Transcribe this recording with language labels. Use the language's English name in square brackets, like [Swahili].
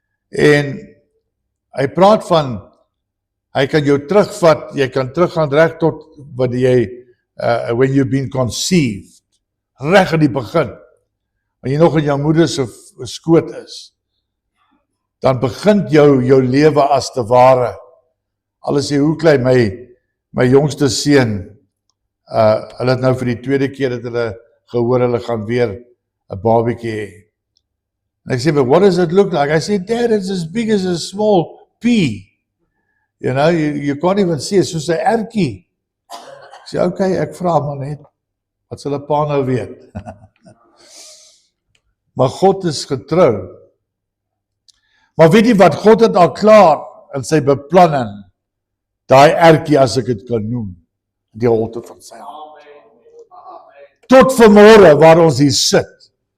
[Afrikaans] En hy praat van, hy kan jou terugvat, jy kan teruggaan reg tot wat jy, [English] when you've been conceived, [Afrikaans] reg in die begin, wanneer jy nog in jou moeder se skoot is, dan begin jou lewe as te ware. Alles sê, hoe klein, my jongste seun, hulle het nou vir die 2de keer dat hulle gehoor, hulle gaan weer 'n babietjie hê. En ek sê, [English] but what does it look like? I say, Dad, it's as big as a small pea. You know, you can't even see, it's [Afrikaans] soos 'n ertjie. Ek sê, okay, ek vra maar net, wat sal 'n pa nou weet? Maar God is getrou. Maar weet jy wat, God het al klaar in sy beplanning, daai ertjie, as ek dit kan noem, die holte van sy hand. Tot vanmôre waar ons hier sit,